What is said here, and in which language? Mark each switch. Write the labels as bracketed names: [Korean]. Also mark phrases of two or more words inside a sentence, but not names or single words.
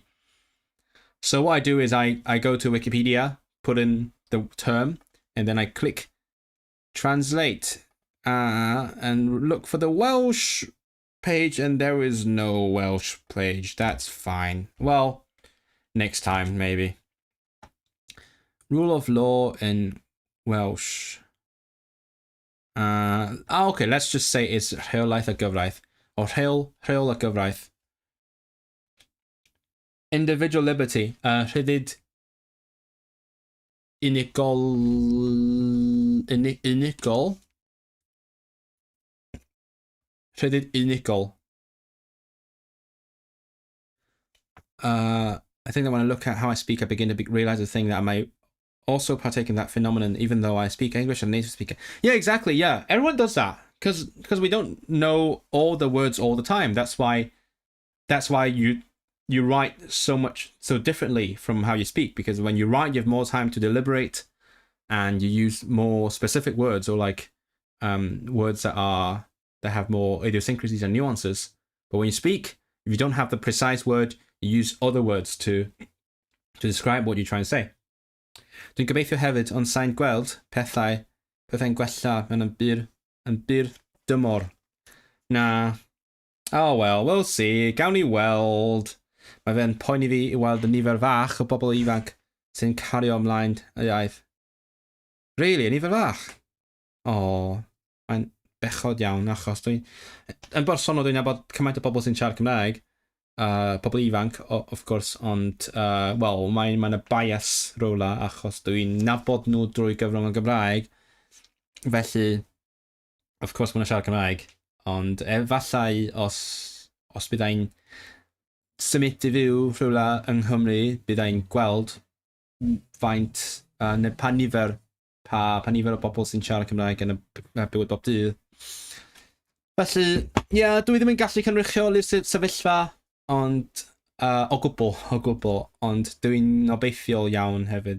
[English] So what I do is I go to Wikipedia, put in the term, and then I click translate and look for the Welsh page, and there is no Welsh page. That's fine. Well, next time, maybe. Rule of law in Welsh. Okay, let's just say it's [Welsh] rheolaeth y gyfraith, [English] or [Welsh] rheol y gyfraith. [English] Individual liberty, [Welsh] rhyddid unigol. Rhyddid unigol. [English] I think that when I look at how I speak, I begin to realize the thing that I might also partake in that phenomenon, even though I speak English and native speaker. Yeah, exactly. Yeah, everyone does that because we don't know all the words all the time. That's why you write so differently from how you speak, because when you write, you have more time to deliberate, and you use more specific words, or like words that have more idiosyncrasies and nuances. But when you speak, if you don't have the precise word, you use other words to describe what you're trying to say. [Welsh] Dwi'n gobeithio hefyd ond sa'n gweld pethau'n gwella yn byr dymor. Na. [English] Oh well, we'll see. [Welsh] Gawn ni weld. Mae fe'n poeni fi I weld y nifer fach o bobl ifanc sy'n cario ymlaen y iaith. Really, y nifer fach? Oh, mae'n bechod iawn, achos yn bersonol dwi'n nabod cymaint o bobl sy'n siarad Cymraeg. Pobl ifanc, [English] of course, [Welsh] ond, wel, mae'n y bias rola, achos dwi'n nabod nhw drwy gyfrwng y Gymraeg. Felly, [English] of course, [Welsh] mae'n siarad Cymraeg. Ond efallai os byddai'n symud I fyw rhywle yng Nghymru, byddai'n gweld faint, pa nifer o bobl sy'n siarad Cymraeg yn y bywyd bob dydd. Felly, ie, dwi ddim yn gallu cynrychioli'r sefyllfa, ond o gwbl, ond dwi'n obeithiol iawn hefyd.